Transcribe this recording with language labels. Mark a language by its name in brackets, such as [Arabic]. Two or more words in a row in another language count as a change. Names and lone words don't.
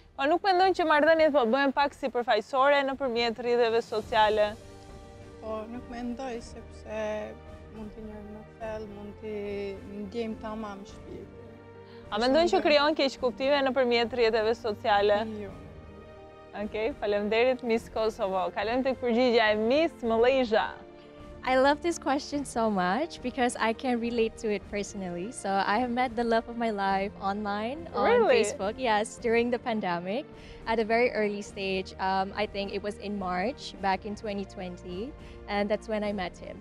[Albanian] Po nuk mendojnë që marrëdhëniet po bëhen pak sipërfaqësore nëpërmjet rrjeteve sociale? Po nuk mendoj sepse mund t'i njohim më thellë, mund t'i ndjejmë tamam shpirtin. A mendojnë që krijon keqkuptime nëpërmjet rrjeteve sociale? Jo. Okej, faleminderit Miss Kosovo. Kalojmë tek përgjigjja e Miss Malaysia. [English] I love this question so much because I can relate to it personally. So I have met the love of my life online on Really? Facebook. Yes, during the pandemic at a very early stage. I think it was in March back in 2020, and that's when I met him.